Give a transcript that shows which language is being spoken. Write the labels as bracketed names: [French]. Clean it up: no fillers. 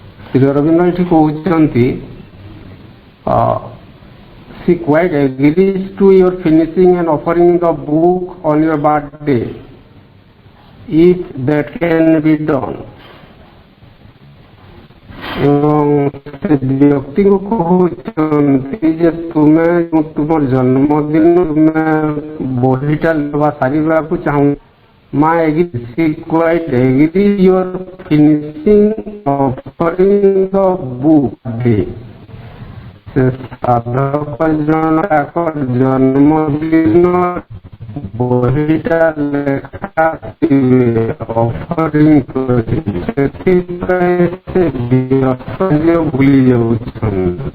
[Odia] ଶ୍ରୀ ଅରବିନ୍ଦ ଏଠି କହୁଛନ୍ତି [English] she quite agrees to your finishing and offering the book on your birthday if that can be done। [Odia] ଏବଂ ସେ ବ୍ୟକ୍ତିଙ୍କୁ କହୁଛନ୍ତି ଯେ ତୁମେ ତୁମର ଜନ୍ମଦିନ ତୁମେ ବହିଟା ସାରିବାକୁ ଚାହୁଁ। [English] ମା she quite agrees your finishing offering the book। [Odia] ସେ ସାଧକ ଜଣକ ଜନ୍ମଦିନ ବହିଟା ଲେଖା ଅଫରିଂ କରିବେ, ସେଥିପାଇଁ ସେ ବ୍ୟସ୍ତ ଭୁଲି ଯାଉଛନ୍ତି।